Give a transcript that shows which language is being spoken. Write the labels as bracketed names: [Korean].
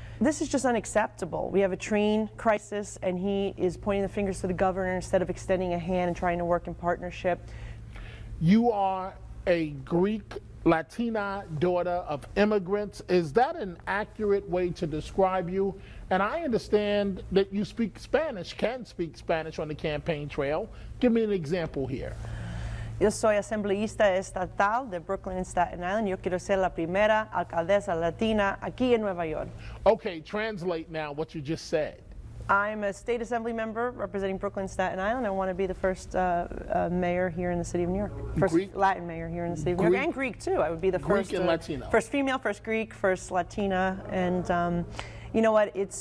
[English] This is just unacceptable. We have a train crisis, and he is pointing the fingers to the governor instead of extending a hand and trying to work in partnership. You are a Greek Latina daughter of immigrants. Is that an accurate way to describe you? And I understand that you speak Spanish, can speak Spanish on the campaign trail. Give me an example here. [Spanish] Yo soy asambleísta estatal de Brooklyn and Staten Island. Yo quiero ser la primera alcaldesa latina aquí en Nueva York. [English] Okay, translate now what you just said. I'm a state assembly member representing Brooklyn and Staten Island. I want to be the first mayor here in the city of New York. First Greek, Latin mayor here in the city of New York. And Greek, too. I would be the first. Greek and Latino. First female, first Greek, first Latina. And you know what?